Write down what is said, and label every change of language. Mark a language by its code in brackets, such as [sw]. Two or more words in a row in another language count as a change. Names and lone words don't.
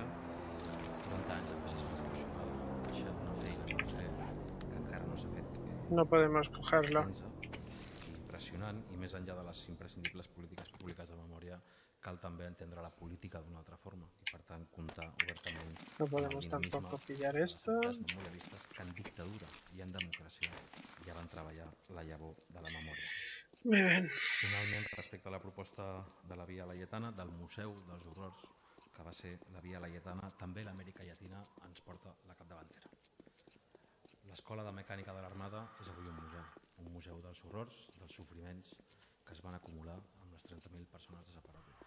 [ca] 40 anys de feixisme institucional, deixant una feina per fer que encara no s'ha fet. [es] No podemos cogerlo. [ca] Impressionant, i més enllà de les imprescindibles polítiques públiques de memòria, cal també entendre la política d'una altra forma i, per tant, comptar obertament [es] no podemos tampoco pillar esto. [ca] Les memorialistes que en dictadura i en democràcia ja van treballar la llavor de la memòria. [es] Muy bien. [ca] Finalment, respecte a la proposta de la Via Laietana, del Museu dels Horrors, que va ser la Via Laietana, també l'Amèrica Llatina ens porta la capdavantera. L'Escola de Mecànica de l'Armada és avui un museu dels horrors, dels sofriments que es van acumular amb les 30.000 persones desaparegudes.